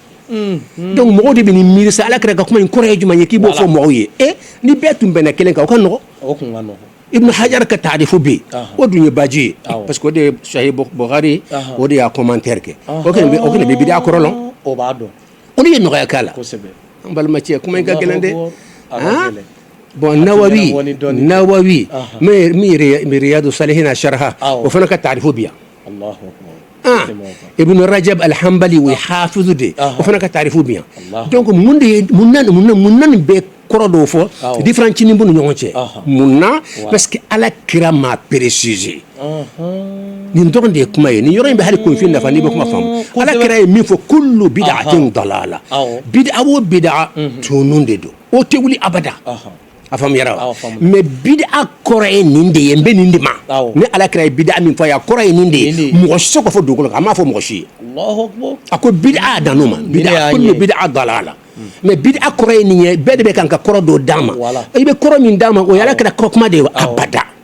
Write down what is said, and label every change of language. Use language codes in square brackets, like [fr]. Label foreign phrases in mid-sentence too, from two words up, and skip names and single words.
[bm] donc mɔgɔw de bɛ nin miiri sa ala kira ka kuma in kɔrɔ ye jumɛn ye k'i b'o fɔ mɔgɔw ye ni bɛɛ tun bɛnna kelen kan o ka nɔgɔ ibn hajar ka taarifu bɛ yen o dun ye baji ye [fr] parce que [bm] o de ye sahih bukhari o de y'a commentaire kɛ o kɛlen bɛ bidiya kɔrɔ lɔn o de ye nɔgɔya k'a la an balimacɛ kuma in ka gɛlɛn dɛ bon nawawi min riyadu salihina sharha o fana ka taarifu bɛ yan ibn rajab al-hanbali o ye hafizu de o fana ka taarifu bɛ yan donc mun na nin bɛɛ kɔrɔ dɔw fɔ différent cinin b'u ni ɲɔgɔn cɛ mun na [fr] parce que [bm] ala kira m'a préciser nin dɔrɔn de ye kuma ye nin yɔrɔ in bɛ hali konfin nafa n'i bɛ kuma faamu ala kira ye min fɔ [ar] كل بدعة ضلالة [bm] bid'a o bid'a tunun de don o tɛ wuli abada a faamuyara wa mais bid'a kɔrɔ ye nin de ye n bɛ nin de ma ni ala kira ye bid'a min fɔ a ye a kɔrɔ ye nin de ye mɔgɔ si tɛ se k'o fɔ dugukolo kan a m'a fɔ mɔgɔ si ye a ko bid'a dan n'o ma [ar] كل بدعة ضلالة [bm] mais bid'a kɔrɔ ye nin ye bɛɛ de bɛ kan ka kɔrɔ dɔ d'a ma i bɛ kɔrɔ min d'a ma o ye ala kira kɔrɔ kuma de ye abada